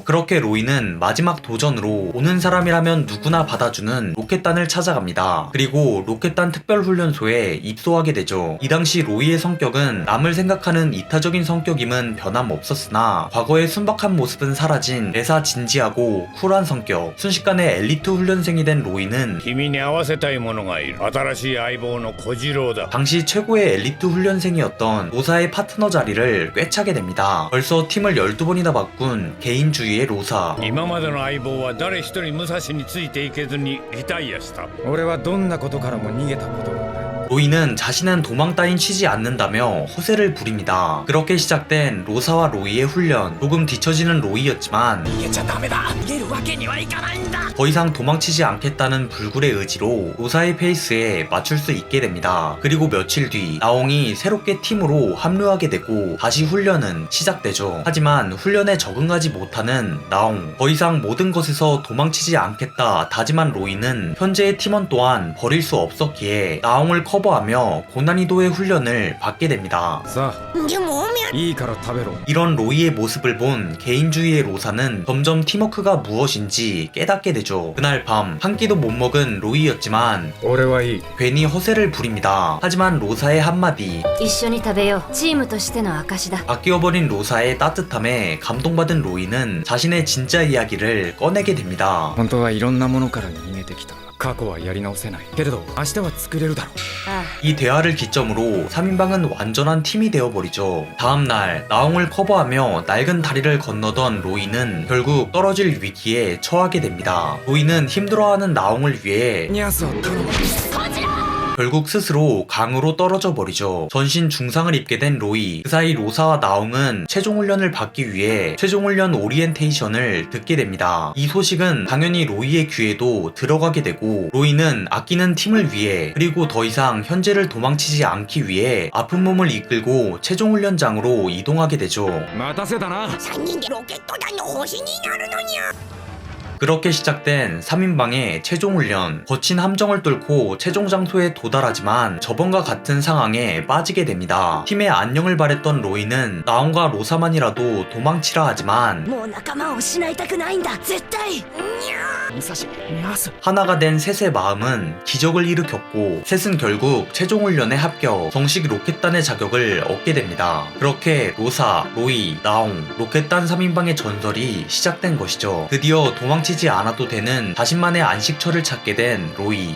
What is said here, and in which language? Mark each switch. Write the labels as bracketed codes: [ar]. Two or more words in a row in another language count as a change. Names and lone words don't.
[ko] 그렇게 로이는 마지막 도전으로 오는 사람이라면 누구나 받아주는 로켓단을 찾아갑니다. 그리고 로켓단 특별훈련소에 입소하게 되죠. 이 당시 로이의 성격은 남을 생각하는 이타적인 성격임은 변함없었으나 과거의 순박한 모습은 사라진 매사 진지하고 쿨한 성격. 순식간에 엘리트 훈련생이 된 로이는 [ja] 君に合わせたいものがいる。新しい相棒の小次郎だ。 [ko] 당시 최고의 엘리트 훈련생이었던 로사의 파트너 자리를 꿰차게 됩니다. 벌써 팀을 12번이나 바꾼 개인주의의 로사. [ja] 今までの相棒は誰一人武蔵についていけずにリタイアした。俺はどんなことからも逃げたことがない。 [ko] 로이는 자신은 도망 따윈 치지 않는다며 허세를 부립니다. 그렇게 시작된 로사와 로이의 훈련. 조금 뒤처지는 로이였지만 [ja] 逃げちゃダメだ。逃げるわけにはいかないんだ。 [ko] 더 이상 도망치지 않겠다는 불굴의 의지로 로사의 페이스에 맞출 수 있게 됩니다. 그리고 며칠 뒤 나옹이 새롭게 팀으로 합류하게 되고 다시 훈련은 시작되죠. 하지만 훈련에 적응하지 못하는 나옹. 더 이상 모든 것에서 도망치지 않겠다 다짐한 로이는 현재의 팀원 또한 버릴 수 없었기에 나옹을 커버하며 고난이도의 훈련을 받게 됩니다. [ja] さでもおみゃあいいから食べろ。 [ko] 이런 로이의 모습을 본 개인주의의 로사는 점점 팀워크가 무엇인지 깨닫게 되죠. 그날 밤 한 끼도 못 먹은 로이였지만 [ja] 俺はいい。 [ko] 괜히 허세를 부립니다. 하지만 로사의 한마디, [ja] 一緒に食べよう。チームとしての証だ。 [ko] 바뀌어버린 로사의 따뜻함에 감동받은 로이는 자신의 진짜 이야기를 꺼내게 됩니다. [ja] 本当はいろんなものから逃げてきた。 過去はやり直せないけれど明日は作れるだろう。あ [ko] 이 대화를 기점으로 3인방은 완전한 팀이 되어버리죠. 다음날 나옹을 커버하며 낡은 다리를 건너던 로이는 결국 떨어질 위기에 처하게 됩니다. 로이는 힘들어하는 나옹을 위해 [ja] ニャースを頼む。 [ko] 결국 스스로 강으로 떨어져 버리죠. 전신 중상을 입게 된 로이. 그 사이 로사와 나옹은 최종훈련을 받기 위해 최종훈련 오리엔테이션을 듣게 됩니다. 이 소식은 당연히 로이의 귀에도 들어가게 되고 로이는 아끼는 팀을 위해 그리고 더 이상 현재를 도망치지 않기 위해 아픈 몸을 이끌고 최종훈련장으로 이동하게 되죠. [ja] 待たせたな。 [ko] 그렇게 시작된 3인방의 최종훈련. 거친 함정을 뚫고 최종 장소에 도달하지만 저번과 같은 상황에 빠지게 됩니다. 팀의 안녕을 바랬던 로이는 나옹과 로사만이라도 도망치라 하지만 [ja] もう仲間を失いたくないんだ絶対。武蔵、ニャース。 [ko] 하나가 된 셋의 마음은 기적을 일으켰고 셋은 결국 최종훈련에 합격, 정식 로켓단의 자격을 얻게 됩니다. 그렇게 로사, 로이, 나옹, 로켓단 3인방의 전설이 시작된 것이죠. 드디어 도망치지 않아도 되는 자신만의 안식처를 찾게 된 로이.